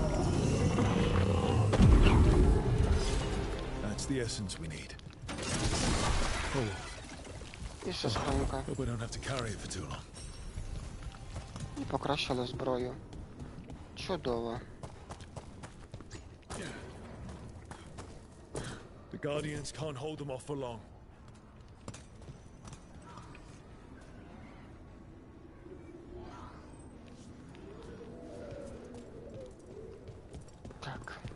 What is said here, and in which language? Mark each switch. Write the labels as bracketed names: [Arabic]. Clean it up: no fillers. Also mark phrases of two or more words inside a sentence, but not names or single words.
[English] That's the essence we need. Oh, [Ukrainian] І ще скринька. [English] hope I don't have to carry it for too long. [Ukrainian] І покращили зброю. Чудово. [English] The Guardians can't hold them off for long. [Ukrainian] Так.